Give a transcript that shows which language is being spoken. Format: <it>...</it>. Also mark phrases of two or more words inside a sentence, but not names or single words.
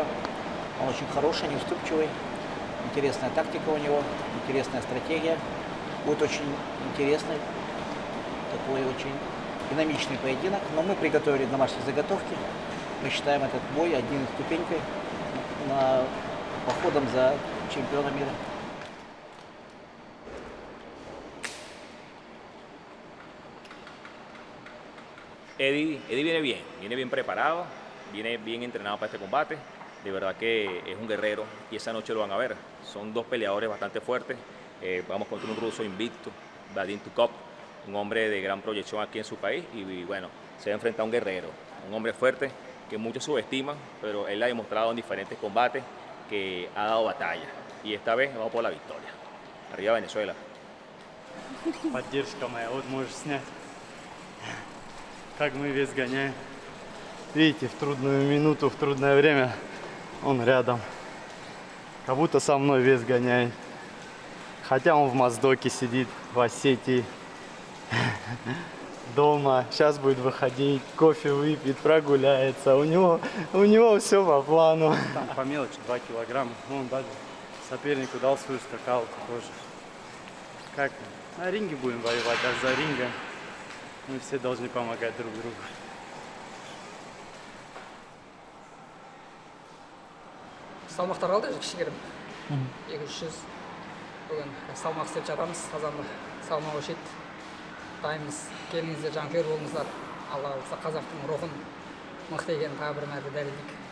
<ru>Он очень хороший, неуступчивый, интересная тактика у него, интересная стратегия. Будет очень интересный, такой очень динамичный поединок. Но мы приготовили домашние заготовки. Мы считаем этот бой одной ступенькой на походом за чемпиона мира.</ru> <es>Eddie viene bien preparado, viene bien entrenado para este combate. De verdad que es un guerrero y esa noche lo van a ver. Son dos peleadores bastante fuertes. Vamos contra un ruso invicto, Vadim Tukov, un hombre de gran proyección aquí en su país y bueno, se va a enfrentar a un guerrero, un hombre fuerte que muchos subestiman, pero él ha demostrado en diferentes combates que ha dado batalla y esta vez vamos por la victoria. Arriba Venezuela.</es> <ru>Поддержка моя, вот можешь снять. Как мы вес гоняем. Видите, в трудную минуту, в трудное время он рядом. Как будто со мной вес гоняет. Хотя он в Моздоке сидит, в Осетии. Дома. Сейчас будет выходить, кофе выпьет, прогуляется. У него все по плану. Там по мелочи 2 килограмма. Он даже сопернику дал свою скакалку тоже. Как на ринге будем воевать, а за рингом мы все должны помогать друг другу.</ru> <kk>Салмақтар қалды кішігірім 200 бүгін салмақ істеп жатамыз қазанда салмақ өшеді дайынбыз келіңіздер жанкүйер болыңыздар алла қаласа қазақтың рухын мықты екенін тағы бір мәрте дәлелдейік</kk>